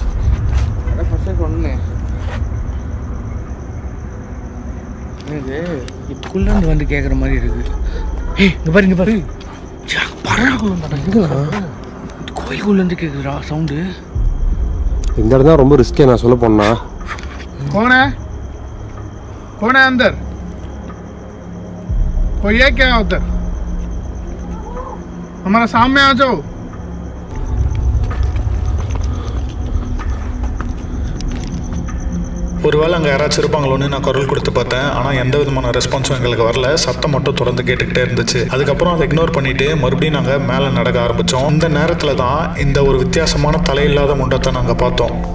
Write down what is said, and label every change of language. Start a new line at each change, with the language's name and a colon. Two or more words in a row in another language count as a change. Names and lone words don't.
Tamil: அதான் ஃபஸ்ட்டு சொன்னேன். எனக்கு இதுக்குள்ளேருந்து வந்து கேட்குற மாதிரி இருக்குது. ஏய் இங்கே பாரு இங்கே பாரு கோயிலுக்குள்ளேருந்து கேட்குதுடா சவுண்டு. இந்த இடம் தான் ரொம்ப ரிஸ்கே நான் சொல்ல போனா.
Hindi: कौन है अंदर? कोई है क्या उधर? हमारा सामने आ जाओ.
Tamil: ஒருவேளை அங்கே யாராச்சும் இருப்பாங்களோன்னு நான் குரல் கொடுத்து பார்த்தேன். ஆனால் எந்த விதமான ரெஸ்பான்ஸும் எங்களுக்கு வரல. சத்தம் மட்டும் தொடர்ந்து கேட்டுக்கிட்டே இருந்துச்சு. அதுக்கப்புறம் அதை இக்னோர் பண்ணிட்டு மறுபடியும் நாங்கள் மேலே நடக்க ஆரம்பித்தோம். இந்த நேரத்தில் தான் இந்த ஒரு வித்தியாசமான தலையில்லாத முண்டத்தை நாங்கள் பார்த்தோம்.